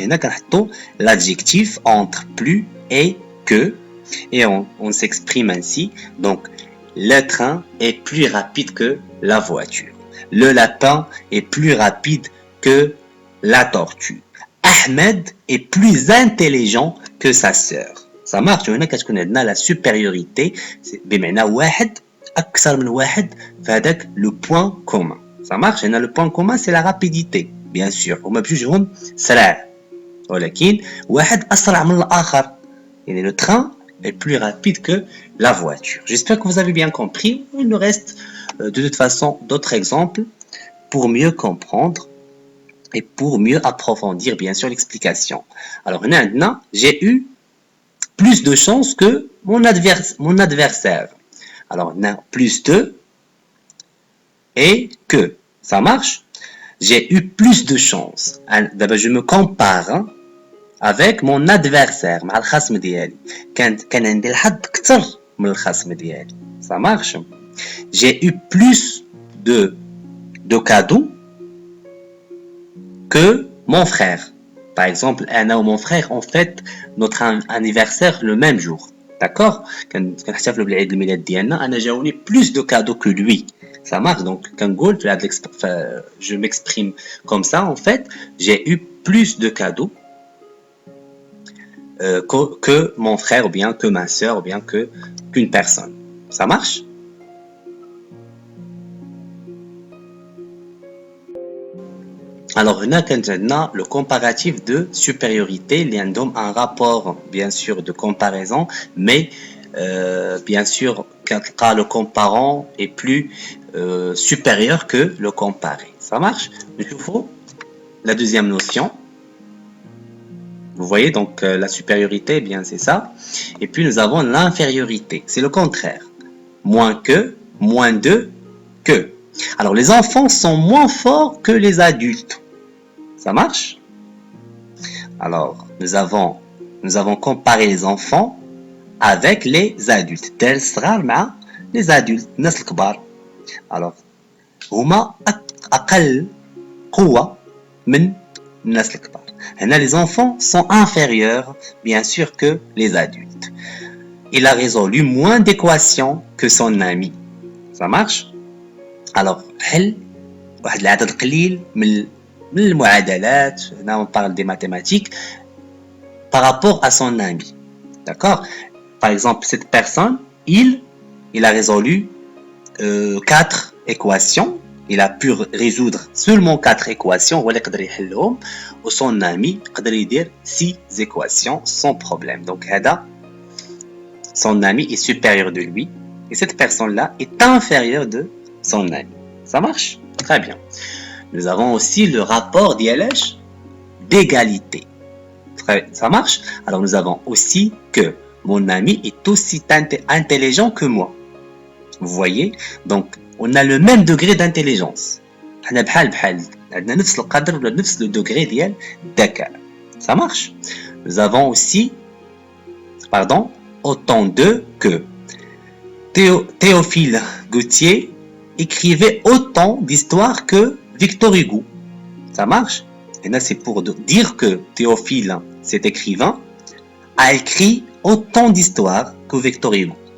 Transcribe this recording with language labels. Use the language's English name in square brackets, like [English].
[Arabic] هنا كنحطو [French] l'adjectif entre plus et que et on s'exprime ainsi. Donc le train est plus rapide que la voiture. Le lapin est plus rapide que la tortue. Ahmed est plus intelligent que sa sœur. Ça marche. [Arabic] هنا كتكون عندنا la supériorité بمعنى واحد أكثر من واحد فهذاك [French] le point commun. Ça marche. هنا le point commun c'est la rapidité. Bien sûr. [Arabic] هما بجوجهم سرعة. ولكن واحد أسرع من الآخر. [French] يعني le train est plus rapide que la voiture. J'espère que vous avez bien compris. Il nous reste de toute façon d'autres exemples pour mieux comprendre et pour mieux approfondir bien sûr l'explication. Alors maintenant, j'ai eu plus de chance que mon adversaire. Alors plus de et que. Ça marche? J'ai eu plus de chance. D'abord, je me compare avec mon adversaire [Arabic] مع الخصم ديالي كان عندي الحظ اكثر من الخصم ديالي. [French] Ça marche? J'ai eu plus de cadeaux que mon frère. Par exemple, Anna ou mon frère on fête notre anniversaire le même jour. D'accord? [Arabic] كنحتفلوا بالعيد الميلاد ديالنا انا جاوني [French] plus de cadeaux que lui. Ça marche? Donc كنقول je m'exprime comme ça en fait, j'ai eu plus de cadeaux que mon frère ou bien que ma sœur ou bien qu'une personne. Ça marche? Alors, هنا كانت عندنا le comparatif de supériorité [Arabic] اللي عندهم [French] un rapport bien sûr de comparaison mais bien sûr quand le comparant est plus supérieur que le comparé. Ça marche? [Arabic] نشوفوا [French] la deuxième notion. Vous voyez donc la supériorité, eh bien c'est ça. Et puis nous avons l'infériorité, c'est le contraire. Moins que, moins de, que. Alors les enfants sont moins forts que les adultes. Ça marche? Alors nous avons comparé les enfants avec les adultes. Tel sera les adultes, [Arabic] الناس الكبار. Alors هما أقل قوة من الناس الكبار. [French] Les enfants sont inférieurs, bien sûr, que les adultes. Il a résolu moins d'équations que son ami. Ça marche? [Arabic] Alors, حل واحد العدد قليل من المعادلات. [French] Là, on parle des mathématiques par rapport à son ami. D'accord? Par exemple, cette personne, il a résolu 4 équations. Il a pu résoudre seulement 4 équations ou son ami [Arabic] قدر يدير [French] 6 équations sans problème. Donc son ami est supérieur de lui et cette personne-là est inférieure de son ami. Ça marche? Très bien. Nous avons aussi le rapport d'égalité. Ça marche? Alors nous avons aussi que mon ami est aussi intelligent que moi. Vous voyez? Donc on a le même degré d'intelligence. [Arabic] حنا بحال عندنا نفس القدر ولا نفس le degré ديال الذكاء. [French] Ça marche? Nous avons aussi autant de que Théophile Gautier écrivait autant d'histoires que Victor Hugo. Ça marche? Et là c'est pour dire que Théophile, cet écrivain, a écrit autant d'histoires que Victor Hugo.